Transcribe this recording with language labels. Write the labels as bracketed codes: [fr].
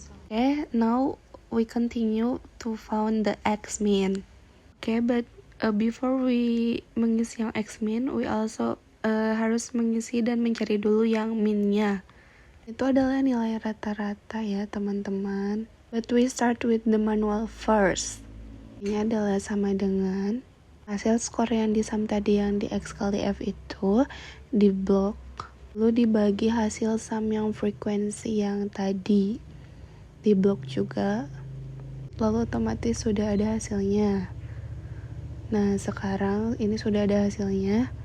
[en] Okay, now we continue to find the X min. Okay, but before we [id] mengisi yang X min, [en] we also [id] harus mengisi dan mencari dulu yang minnya. Itu adalah nilai rata-rata ya teman-teman. [en] But we start with the manual first. [id] Ini adalah sama dengan hasil skor yang di sum tadi yang di X kali F itu di blok. Lalu dibagi hasil sum yang frekuensi yang tadi di blok juga. Lalu otomatis sudah ada hasilnya. Nah sekarang ini sudah ada hasilnya.